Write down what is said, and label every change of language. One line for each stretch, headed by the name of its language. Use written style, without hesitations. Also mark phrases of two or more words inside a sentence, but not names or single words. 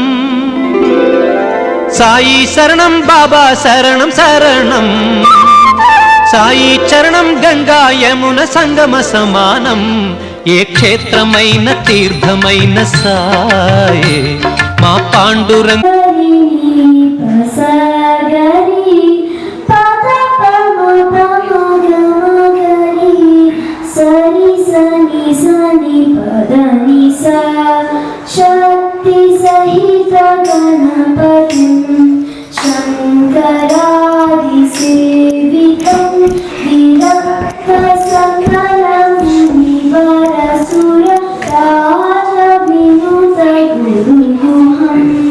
Sanskrit: సాయి శరణం బాబా శరణం శరణం సాయి చరణం గంగా యమున సంగమ సమానం
Telugu: ఏ క్షేత్రమైన తీర్థమైన సాయే మా పాండురంగ
Sanskrit: शक्ति सहित गणपति शंकरादि सेवितं विरक्त सकलं मुनिवरसुर राज विनुत गुरुगुहं